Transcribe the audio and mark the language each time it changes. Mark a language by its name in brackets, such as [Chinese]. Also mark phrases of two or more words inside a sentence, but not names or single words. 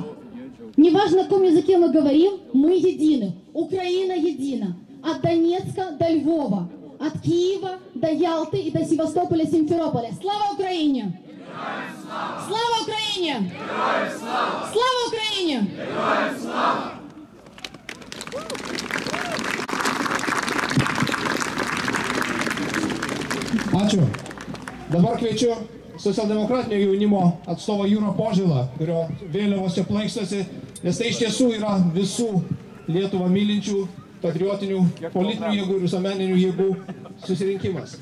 [Russian] Неважно, на каком языке мы говорим, мы едины. Украина едина. От Донецка до Львова, от Киева до Ялты и до Севастополя, Симферополя. Слава Украине! Слава Украине! Слава Украине! [Lithuanian] Ačiū. Dabar kviečiu socialdemokratinio jaunimo atstovą Jūrą Požėlą, kurio vėliavos čia plaikstosi, nes tai iš tiesų yra visų Lietuvą mylinčių, patriotinių, politinių jėgų ir visuomeninių jėgų susirinkimas.